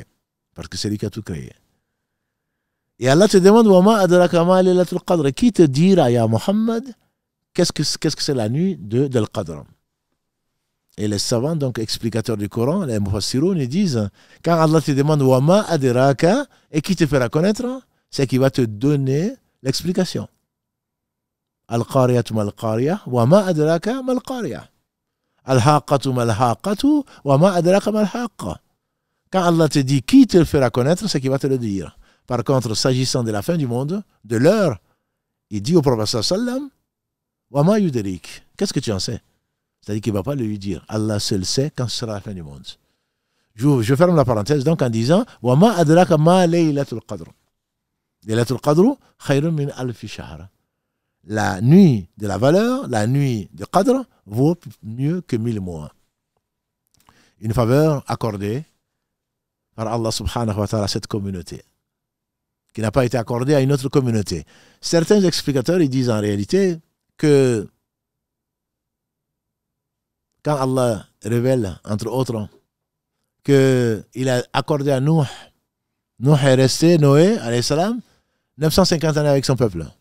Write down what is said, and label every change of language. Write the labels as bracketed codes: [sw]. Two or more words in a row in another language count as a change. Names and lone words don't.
[fr] Parce que c'est lui qui a tout créé. Et Allah te demande, qui te dira, ya Muhammad, qu'est-ce que c'est la nuit de l'Qadr? Et les savants, donc explicateurs du Coran, les mufassiroun, ils disent, quand Allah te demande [ar] وما أدراك, [fr] et qui te fera connaître, c'est qui va te donner l'explication. [ar] القارعة ما القارعة، وما أدراك ما القارعة. الحاقة ما الحاقة، وما أدراك ما الحاقة. [fr] Quand Allah te dit qui te le fera connaître, c'est qui va te le dire. Par contre, s'agissant de la fin du monde, de l'heure, il dit au prophète sallam, [ar] وما يدريك. [fr] Qu'est-ce que tu en sais? C'est-à-dire qu'il ne va pas lui dire. Allah seul sait quand ce sera la fin du monde. Je ferme la parenthèse donc en disant [ar] وما أدراك ما ليلة القدر. ليلة القدر خير من ألف شهر. [fr] La nuit de la valeur, la nuit de qadr vaut mieux que 1000 mois. Une faveur accordée par Allah [ar] سبحانه وتعالى [fr] à cette communauté, qui n'a pas été accordée à une autre communauté. Certains explicateurs ils disent en réalité que quand Allah révèle, entre autres, qu'il a accordé à Noé est resté, Noé, [ar] عليه السلام, [fr] 950 années avec son peuple.